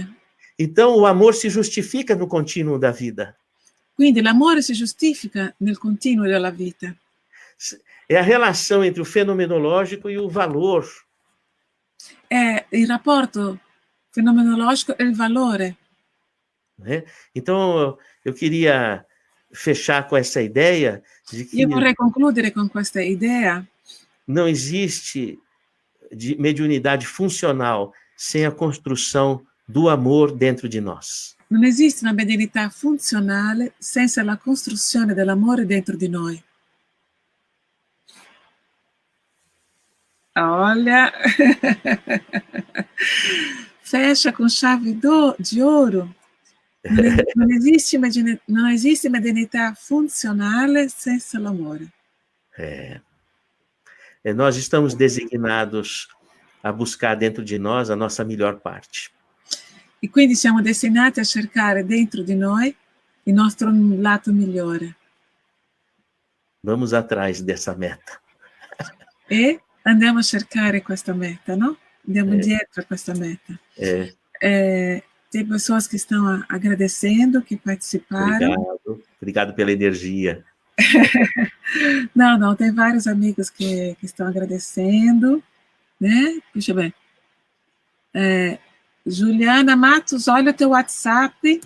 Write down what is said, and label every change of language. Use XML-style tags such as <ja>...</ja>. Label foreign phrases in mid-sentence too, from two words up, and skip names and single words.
<pt>Então, o amor se justifica no contínuo da vida.</pt> <it>Quindi l'amore si giustifica nel continuo della vita.</it> <pt>É a relação entre o fenomenológico e o valor.</pt> <it>È il rapporto fenomenologico e il valore.</it> <pt>Né? Então, eu queria fechar com essa ideia de que</pt> <it>Io vorrei concludere con questa idea.</it> <pt>não existe mediunidade funcional sem a construção do amor dentro de nós.</pt> <it>Non esiste una medianità funzionale senza la costruzione dell'amore dentro di noi.</it> <pt>Olha, fecha com chave de ouro.</pt> <it>Non esiste medianità funzionale senza l'amore.</it> <pt>Nós estamos designados a buscar dentro de nós a nossa melhor parte.</pt> <it>E quindi siamo destinati a cercare dentro di noi il nostro lato migliore.</it> <pt>Vamos atrás dessa meta.</pt> <it>E andiamo a cercare questa meta, no? Andiamo dietro a questa meta.</it> <pt>Tem pessoas que estão agradecendo, que participaram. Obrigado pela energia. Não, tem vários amigos que estão agradecendo, né? Deixa eu ver. Juliana Matos, olha o teu WhatsApp.</pt>